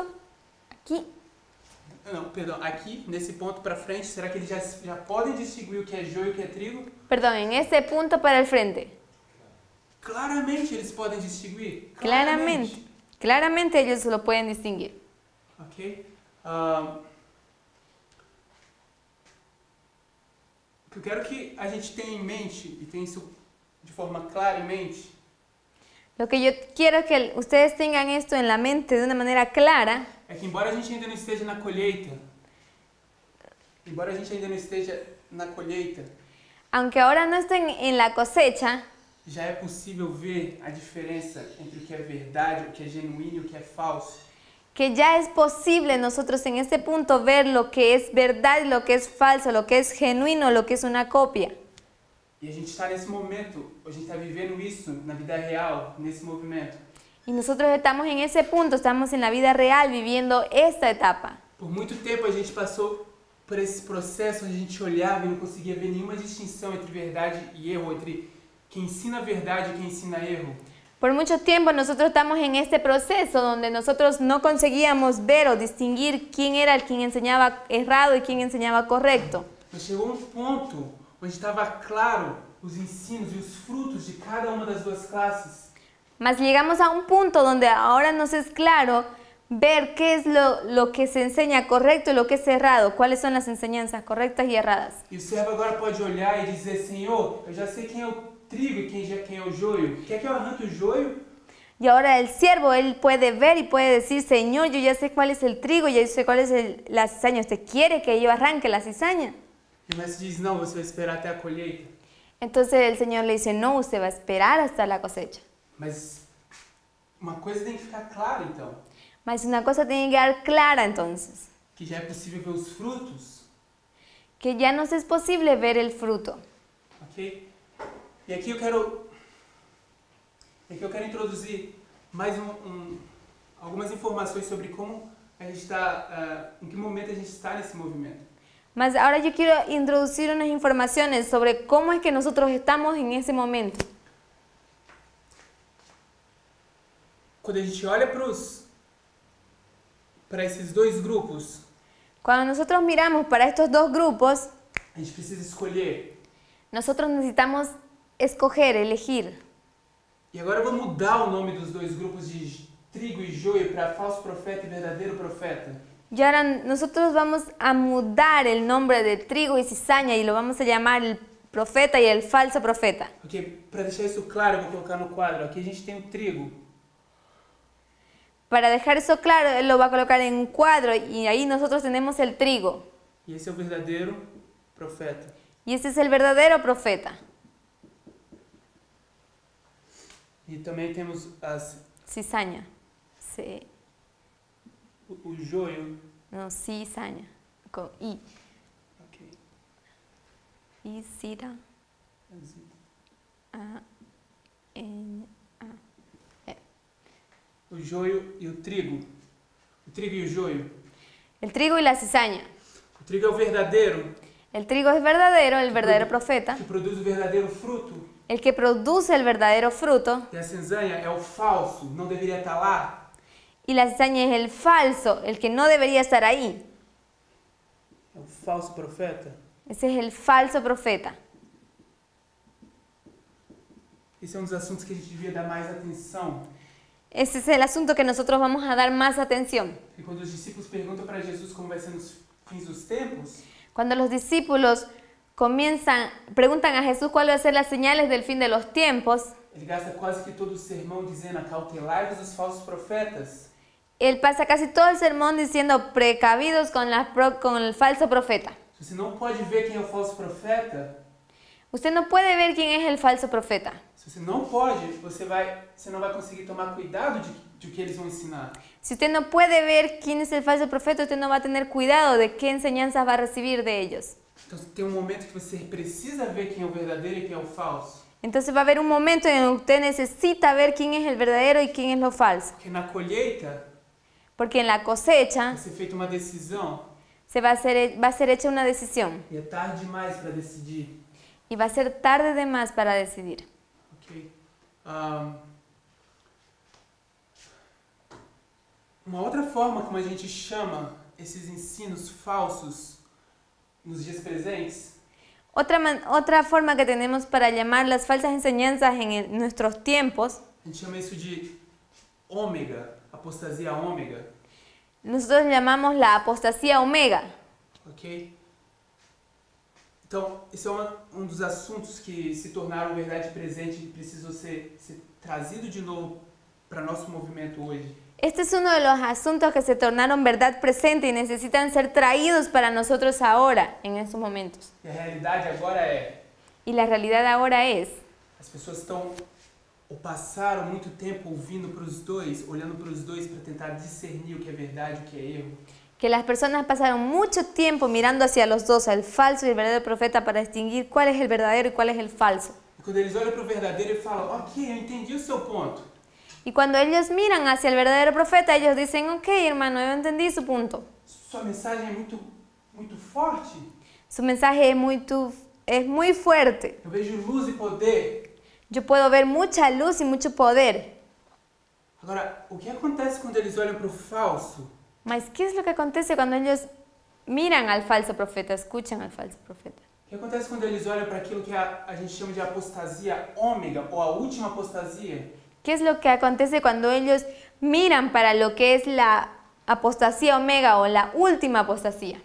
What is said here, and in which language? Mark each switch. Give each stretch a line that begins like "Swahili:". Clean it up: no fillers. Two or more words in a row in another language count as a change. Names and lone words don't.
Spanish: Aquí.
Portuguese: Não, perdão, aqui, nesse ponto para frente, será que eles já podem distinguir o que é joio e o que é trigo?
Spanish: Perdón, en este punto para el frente.
Portuguese: Claramente eles podem distinguir. Claramente.
Spanish: Claramente ellos lo pueden distinguir. Ok?
Portuguese: O que eu quero que a gente tenha em mente, e tenha isso de forma clara em mente,
Spanish: Lo que yo quiero que ustedes tengan esto en la mente de una manera clara
Portuguese: é que embora a gente ainda não esteja na colheita,
Spanish: aunque ahora no estén en la cosecha,
Portuguese: já é possível ver a diferença entre o que é verdade, o que é genuíno e o que é falso.
Spanish: que ya es posible nosotros en este punto ver lo que es verdad, lo que es falso, lo que es genuino, lo que es una copia.
Portuguese: E a gente está nesse momento, a gente está vivendo isso na vida real, nesse movimento.
Spanish: Y nosotros estamos en ese punto, estamos en la vida real viviendo esta etapa.
Portuguese: Por muito tempo a gente passou por esse processo onde a gente olhava e não conseguia ver nenhuma distinção entre verdade e erro, entre quem ensina verdade e quem ensina erro.
Spanish: Por mucho tiempo nosotros estamos en este proceso donde nosotros no conseguíamos ver o distinguir quién era el quien enseñaba errado y quién enseñaba correcto.
Portuguese: Mas chegou ponto onde estava claro os ensinos e os frutos de cada uma das duas classes.
Spanish: Mas llegamos a un punto donde ahora nos es claro ver qué es lo que se enseña correcto y lo que es errado, cuáles son las enseñanzas correctas y erradas.
Portuguese: E o servo agora pode olhar e dizer, Senhor, eu já sei quem é o trigo e quem é o joio. Quer que eu arranque o joio?
Spanish: Y ahora el siervo, él puede ver y puede decir, Señor, yo ya sé cuál es el trigo, ya sé cuál es la cizaña. ¿Usted quiere que yo arranque la cizaña?
Portuguese: E o mestre diz, não, você vai esperar até a colheita.
Spanish: Entonces el Señor le dice, no, usted va a esperar hasta la cosecha.
Portuguese: Mas uma coisa tem que ficar clara, então.
Spanish: Mas una cosa tiene que quedar clara entonces,
Portuguese: Que já é possível ver os frutos.
Spanish: que ya nos es posible ver el fruto. Ok?
Portuguese: E aqui eu quero introduzir mais algumas algumas informações sobre como a gente está, em que momento a gente está nesse movimento.
Spanish: Mas ahora yo quiero introducir unas informaciones sobre cómo es que nosotros estamos en ese momento.
Portuguese: Quando a gente olha para esses dois grupos,
Spanish: Cuando nosotros miramos para estos dos grupos,
Portuguese: a gente precisa escolher.
Spanish: nosotros necesitamos escoger, elegir.
Portuguese: E agora eu vou mudar o nome dos dois grupos de trigo e joio para falso profeta e verdadeiro profeta.
Spanish: Y ahora nosotros vamos a mudar el nombre de trigo y cizaña y lo vamos a llamar el profeta y el falso profeta.
Portuguese: Porque, para deixar isso claro, eu vou colocar no quadro. Aqui a gente tem o trigo.
Spanish: Para dejar eso claro, él lo va a colocar en un cuadro y ahí nosotros tenemos el trigo.
Portuguese: E esse é o verdadeiro profeta.
Spanish: Y ese es el verdadero profeta.
Portuguese: E também temos
Spanish: Cizaña. Sí.
Portuguese: o joio.
Spanish: No, cizaña. Con I. Ok. I, cira. A, N, A.
Portuguese: O joio e o trigo. O trigo e o joio.
Spanish: El trigo y la cizaña.
Portuguese: O trigo é o verdadeiro.
Spanish: El trigo es verdadero, el verdadero profeta.
Portuguese: Que produz o verdadeiro fruto.
Spanish: El que produce el verdadero fruto.
Portuguese: E a cizaña é o falso, não deveria estar lá.
Spanish: Y la cizaña es el falso, el que no debería estar ahí.
Portuguese: É o falso profeta.
Spanish: Ese es el falso profeta.
Portuguese: Esse é um dos assuntos que a gente devia dar mais atenção.
Spanish: Ese es el asunto que nosotros vamos a dar más atención.
Portuguese: E quando os discípulos perguntam para Jesus como vai ser nos fins dos tempos,
Spanish: Cuando los discípulos preguntan a Jesús cuáles van a ser las señales del fin de los tiempos,
Portuguese: ele gasta quase que todo o sermão dizendo: acautelai-vos dos falsos profetas.
Spanish: él pasa casi todo el sermón diciendo precavidos con el falso profeta.
Portuguese: Você não pode ver quem é o falso profeta.
Spanish: Usted no puede ver quién es el falso profeta.
Portuguese: Se você não pode, você não vai conseguir tomar cuidado de que eles vão ensinar.
Spanish: Si usted no puede ver quién es el falso profeta, usted no va a tener cuidado de qué enseñanzas va a recibir de ellos.
Portuguese: Então tem um momento que você precisa ver quem é o verdadeiro e quem é o falso.
Spanish: Entonces va a haber un momento en el que usted necesita ver quién es el verdadero y quién es lo falso.
Portuguese: Porque na colheita
Spanish: Porque en la cosecha
Portuguese: vai ser feita uma decisão
Spanish: va a ser hecha una decisión
Portuguese: e é tarde demais para decidir.
Spanish: y va a ser tarde de más para decidir. Ok?
Portuguese: Uma outra forma como a gente chama esses ensinos falsos nos dias presentes
Spanish: Otra forma que tenemos para llamar las falsas enseñanzas en nuestros tiempos,
Portuguese: a gente chama isso de ômega, apostasia ômega.
Spanish: nosotros llamamos la apostasía omega. Ok?
Portuguese: Então, esse é um dos assuntos que se tornaram verdade presente e precisam ser trazido de novo para nosso movimento hoje.
Spanish: Este es uno de los asuntos que se tornaron verdad presente y necesitan ser traídos para nosotros ahora, en estos momentos.
Portuguese: E a realidade agora é:
Spanish: Y la realidad ahora es,
Portuguese: as pessoas estão ou passaram muito tempo ouvindo para os dois, olhando para os dois para tentar discernir o que é verdade e o que é erro.
Spanish: que las personas pasaron mucho tiempo mirando hacia los dos, el falso y el verdadero profeta, para distinguir cuál es el verdadero y cuál es el falso.
Portuguese: E quando eles olham para o verdadeiro e falam: ok, eu entendi o seu ponto.
Spanish: Y cuando ellos miran hacia el verdadero profeta, ellos dicen, ok, hermano, yo entendí su punto.
Portuguese: Sua mensagem é muito forte.
Spanish: Su mensaje es muy fuerte.
Portuguese: Eu vejo luz e poder.
Spanish: Yo puedo ver mucha luz y mucho poder.
Portuguese: Agora, o que acontece quando eles olham para o falso?
Spanish: Mas, ¿qué es lo que acontece cuando ellos miran al falso profeta, escuchan al falso profeta?
Portuguese: O que acontece quando eles olham para aquilo que a gente chama de apostasia ômega, ou a última apostasia?
Spanish: ¿Qué es lo que acontece cuando ellos miran para lo que es la apostasía omega o la última apostasía?